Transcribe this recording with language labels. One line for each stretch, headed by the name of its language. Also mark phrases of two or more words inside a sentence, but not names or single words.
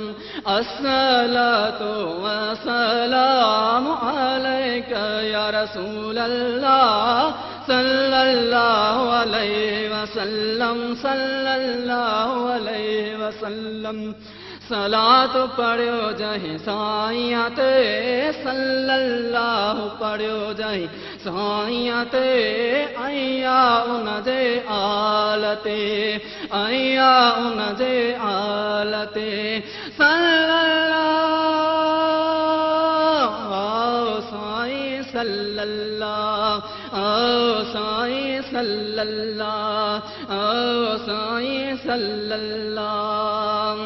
Arabic: الصلاة والسلام عليك يا رسول الله صلى الله عليه وسلم صلى الله عليه وسلم.
Sindhi: सलात पढ़ियो जहीं साईं ते सल्लल्लाहु पढ़ियो जहीं साईं ते अया उन जे आलते अया उन जे आलते
Arabic: صلى الله साईं صلى الله साईं صلى الله साईं صلى الله।